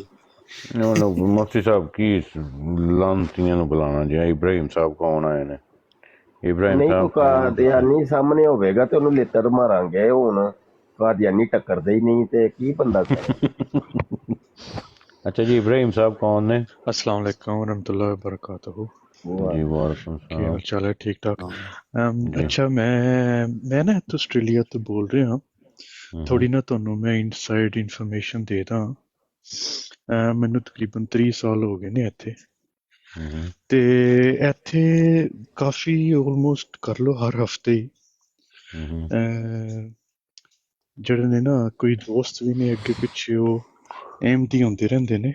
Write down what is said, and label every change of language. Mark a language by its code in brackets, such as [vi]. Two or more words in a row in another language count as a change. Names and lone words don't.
[pa] ਮੁਫਤੀ ਸਾਹਿਬ ਕੀ ਲਾਂਤੀਆਂ ਨੂੰ ਬੁਲਾਉਣਾ ਜੀ? ਇਬਰਾਹਿਮ ਸਾਹਿਬ ਕੌਣ ਆਏ ਨੇ? ਇਬਰਾਹਿਮ ਨਹੀਂ ਸਾਹਿਬ ਕੋਈ ਕਾਦੀਆਨੀ ਸਾਹਮਣੇ ਹੋਵੇਗਾ ਤੇ ਉਹਨੂੰ ਲੇਤਰ ਮਾਰਾਂਗੇ। ਹੁਣ ਕਾਦੀਆਨੀ ਟੱਕਰਦੇ ਹੀ ਨਹੀਂ ਤੇ ਕੀ ਬੰਦਾ ਕਰੇ। ਅੱਛਾ ਜੀ, ਇਬਰਾਹਿਮ ਸਾਹਿਬ ਕੌਣ ਨੇ? [ar] السلام عليكم ورحمة الله وبركاته. जी वालेकुम [pa] ਕੀ ਹਾਲ सलाम ਚਾਲ ਹੈ? ਠੀਕ ਠਾਕ। जी। ਅੱਛਾ ਮੈਂ ਨਾ ਇੱਥੋਂ ਆਸਟ੍ਰੇਲੀਆ ਤੋਂ ਬੋਲ ਰਿਹਾ। ਥੋੜੀ ਨਾ ਤੁਹਾਨੂੰ ਮੈਂ [en] inside information [pa] ਦੇ ਦਾਂ। ਮੈਨੂੰ ਤਕਰੀਬਨ 30 ਸਾਲ ਹੋ ਗਏ ਨੇ ਇੱਥੇ, ਤੇ ਇੱਥੇ ਕਾਫੀ ਆਲਮੋਸਟ ਕਰ ਲਓ ਹਰ ਹਫਤੇ ਹੀ ਜਿਹੜੇ ਨੇ ਨਾ ਕੋਈ ਦੋਸਤ ਵੀ ਨੇ ਅੱਗੇ ਪਿੱਛੇ ਉਹ ਅਹਿਮਦੀ ਹੁੰਦੇ ਰਹਿੰਦੇ ਨੇ।